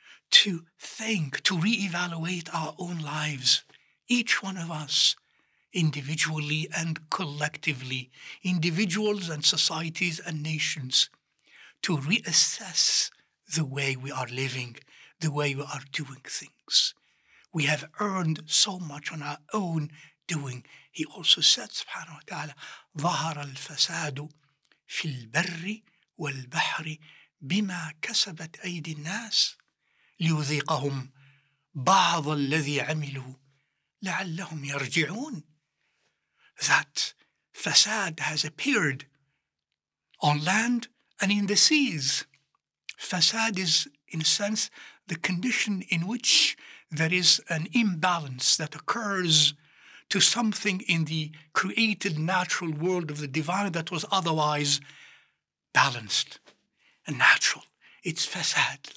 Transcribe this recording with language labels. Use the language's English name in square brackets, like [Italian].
[English] to think, to reevaluate our own lives, each one of us, individually and collectively, individuals and societies and nations, to reassess the way we are living, the way we are doing things. We have earned so much on our own doing. He also said, subhanahu wa ta'ala, [Arabic] ظهر الفساد في البر والبحر بما كسبت أيدي الناس ليذيقهم بعض الذي عملوا لعلهم يرجعون. [English] That fasad has appeared on land and in the seas. Fasad is, in a sense, the condition in which there is an imbalance that occurs to something in the created natural world of the divine that was otherwise balanced and natural. It's fasad.